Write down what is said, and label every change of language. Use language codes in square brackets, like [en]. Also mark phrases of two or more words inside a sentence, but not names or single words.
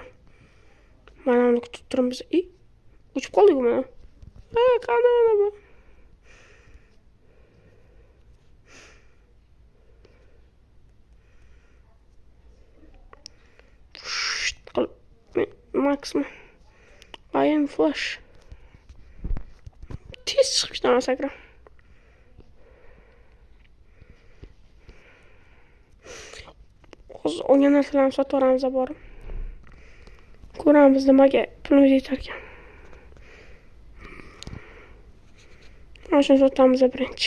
[uz] Mana uni kutib turibmiz. Uchib qoldik mana. Qani bu. Maxmi. [en] I am Flash. [uz] Tez chiqishdan sakra. Hozir olgan narsalarni sotib olamiz borib. Ko'ramiz nimaga pulimiz yetar ekan. Mana shuni sotamiz birinchi.